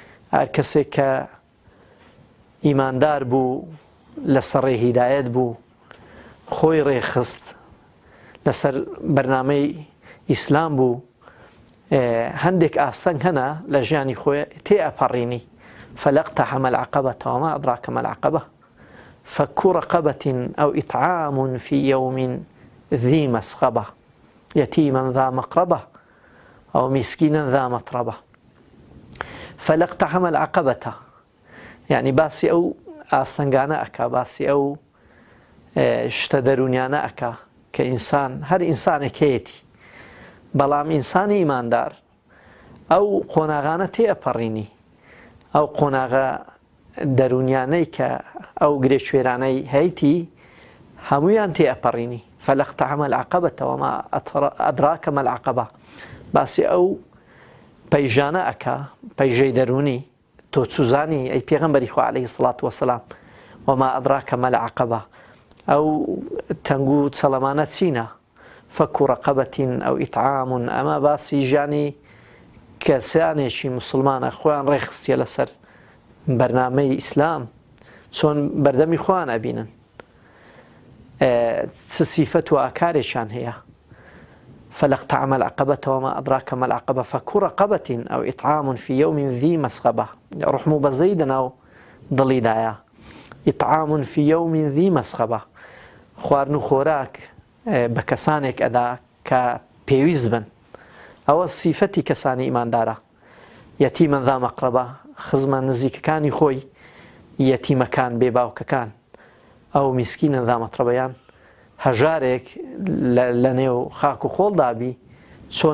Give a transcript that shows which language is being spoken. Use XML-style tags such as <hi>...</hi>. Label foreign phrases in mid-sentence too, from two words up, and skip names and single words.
<ckb>هەر کەسێک کە ئیماندار بوو لەسەر ڕێی هیدایەت بوو خۆی ڕێخست لەسەر بەرنامەی ئیسلام بوو هەندێک ئاستەنگ هەنا لە ژیانی خۆی تێئەپەڕینی</ckb> <ar>فلقتحم العقبة وما أدراك ما العقبة فك رقبة أو إطعام في يوم ذي مسغبة يتيما ذا مقربة أو مسكينا ذا متربة فلقتحم العقبة يعني</ar> <ckb>باسي أو ئاستەنگانە ئەکا باسی ئەو شتە دەرونیانە ئەکا کە ئینسان هەر ئینسانێک هەیەتی بەڵام ئینسانی ئیماندار ئەو قۆناغانە تێئەپەڕینی ئەو قۆناغە دەرونیانەی کە ئەو گرێشوێرانەی هەیەی هەموویان تێئەپەڕینی</ckb> <ar>فلقتحم العقبة وما أدراك ما العقبة</ar> <ckb>باسی ئەو پەیژانە ئەکا پەیژەی دەرونی تۆ چوزانی ئەی پێغەمبەری خوا</ckb> <ar>عەلەیهی سڵات وەسەلام وما أدراك ما العقبة</ar> <ckb>ئەو تەنگ و چەڵەمانە چینە</ckb> <ar>فك رقبة أو إطعام</ar> <ckb>ئەمە باسی ژیانی کەسانێکی مسلمانە خۆیان ڕێخستیە لەسەر بەرنامەی ئیسلام چۆن بەردەمی خۆیان ئەبینن چ سیفەت و ئاکارێکیان هەیە</ckb> <ar>فلقتحم العقبة وما أدراك ما العقبة فك رقبة أو إطعام في يوم ذي مسغبة</ar> <ckb>ڕحم و بەزەی دەناو دڵیدایە</ckb> <ar>إطعام في يوم ذي مسغبة</ar> <ckb>خواردن و خۆراک بە کەسانێک ئەدا کە پێویست بن ئەوە سیفەتی کەسانی ئیماندارە یەتیمە</ckb> <ar>ذا مەقربە</ar> <ckb>خزمە نزیکەکانی خۆی یەتیمەکان بێباوکەکان ئەو میسکینە</ckb> <ar>ذا مەترەبەیان</ar> <ckb>هەژارێک لە نێو خاک و خۆڵدابی چۆن</ckb>